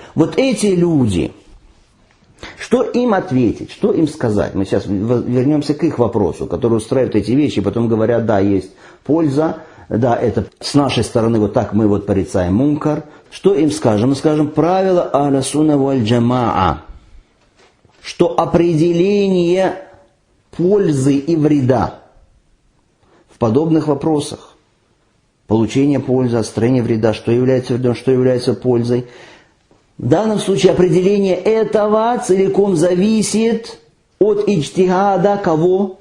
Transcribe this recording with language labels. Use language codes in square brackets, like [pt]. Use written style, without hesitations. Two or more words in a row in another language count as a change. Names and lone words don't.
[ru] Вот эти люди, что им ответить, что им сказать? Мы сейчас вернемся к их вопросу, которые устраивают эти вещи, потом говорят, да, есть польза, да, это с нашей стороны вот так мы вот порицаем мункар. Что им скажем? Мы скажем правило [ar] أهل السنة والجماعة, [ru] что определение пользы и вреда в подобных вопросах, получение пользы, отстранение вреда, что является вредом, что является пользой, в данном случае определение этого целиком зависит от иджтихада кого?